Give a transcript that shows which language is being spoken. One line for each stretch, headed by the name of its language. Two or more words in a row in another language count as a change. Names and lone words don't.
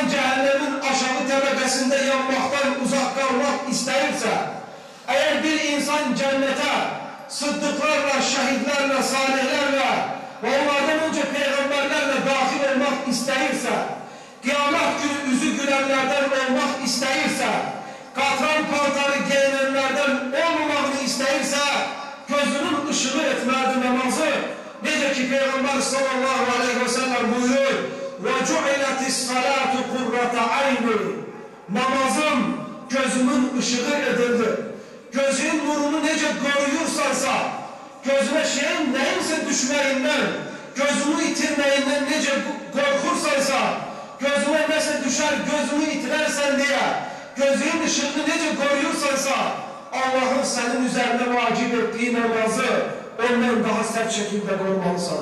Azerbaijani: cəhənnemin aşağı təbəqəsində yanmaqdan uzaq qalmaq istəyirsə, əgər bir insan cənnətə sıddıqlarla, şəhidlərlə, salihlərlə və onlardan öncə peyğəmbərlərlə daxil olmaq istəyirsə, qiyamət günü üzü gülənlərdən olmaq istəyirsə, qatran paltarı geyinənlərdən olmamağını istəyirsə, gözünün ışığı etməlidir namazı. Necə ki Peyğəmbər
Arabic: صلى الله عليه وسلم
Azerbaijani: buyurur,
Arabic: وَجُعِلَتِ الصَّلَاةُ قُرَّةَ عَيْنِ
Azerbaijani: Namazım gözümün ışığı edildi. Gözün nurunu necə qoruyursansa, gözüne şeyin neyinse düşməyindən, gözünü itirməyindən necə qorxursansa, gözüne nəsə düşər, gözünü itirərsən deyə, gözünün ışığını necə qoruyursansa, Allah'ın sənin üzərində vacib etdiyi namazı ondan daha sərt şəkildə qorumalısan.